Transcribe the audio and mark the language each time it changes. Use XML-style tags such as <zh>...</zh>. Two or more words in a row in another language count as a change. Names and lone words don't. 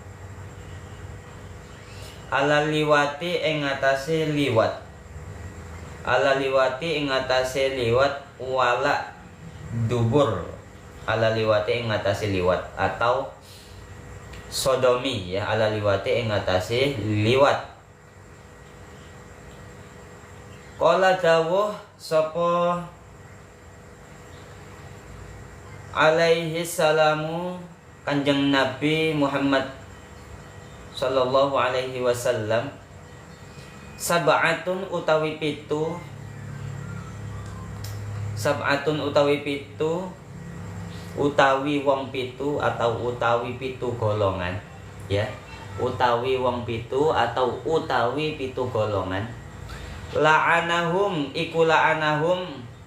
<ar>على لواطي</ar> <jv>ing atase liwat</jv> <ar>على لواطي</ar> <jv>ing atase liwat</jv> <ar>ولا دبر على لواطي</ar> <jv>ing atase liwat atau sodomi ya</jv> <ar>على لواطي</ar> <jv>ing atase liwat. Qala dawuh sapa</jv> <ar>عليه السلام</ar> <jv>Kanjeng Nabi Muhammad</jv> <ar>صلى الله عليه وسلم</ar> <jv>sab'atun utawi pitu utawi wong pitu atau utawi pitu golongan ya utawi wong pitu atau utawi pitu golongan la'anahum iku la'anahum</jv>